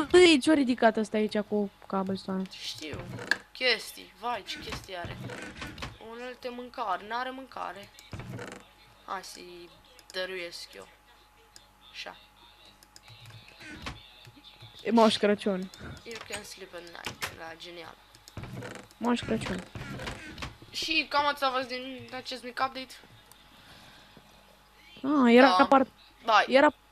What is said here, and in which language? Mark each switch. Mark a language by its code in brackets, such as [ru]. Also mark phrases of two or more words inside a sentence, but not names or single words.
[ro] Băi, ce-o ridicat ăsta aici cu cobblestone? Știu. Chestii. Vai, ce chestii are. Unelte mâncare. N-are mâncare. Hai să-i dăruiesc eu. Așa. E Moș Crăciun. [en] You can sleep at night. [ro] La genial. Moș Crăciun. Și cam atât a fost din acest mic update. Ah, era Da. part... Bye. Era